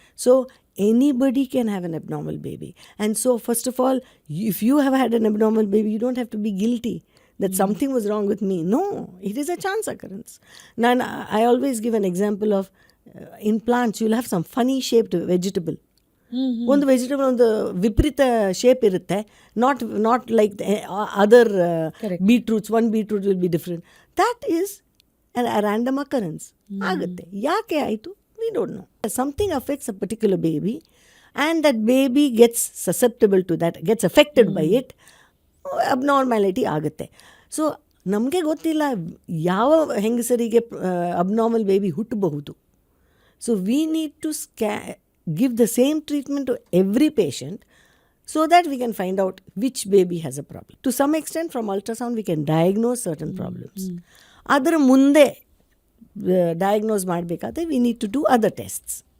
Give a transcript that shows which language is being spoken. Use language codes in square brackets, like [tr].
[en] So anybody can have an abnormal baby. And so first of all, if you have had an abnormal baby, you don't have to be guilty that something was wrong with me. No, it is a chance occurrence. Now, I always give an example of in plants, you'll have some funny shaped vegetable. [kn] ಒಂದು vegetable ಒಂದು ವಿಪರೀತ shape ಇರುತ್ತೆ, [en] Not like other beetroots. One beetroot will be different. That is a random occurrence. [kn] ಆಗುತ್ತೆ. ಯಾಕೆ ಆಯಿತು? [en] We don't know. Something affects a particular baby and that baby gets susceptible to that, gets affected by it. [kn] Abnormality ಆಗುತ್ತೆ. So ನಮಗೆ ಗೊತ್ತಿಲ್ಲ ಯಾವ ಹೆಂಗಸರಿಗೆ abnormal baby ಹುಟ್ಟಬಹುದು. [en] So we need to give the same treatment to every patient so that we can find out which baby has a problem. To some extent, from ultrasound, we can diagnose certain problems. [kn] ಅದರ ಮುಂದೆ diagnose ಮಾಡಬೇಕಾದ್ರೆ [en] we need to do other tests.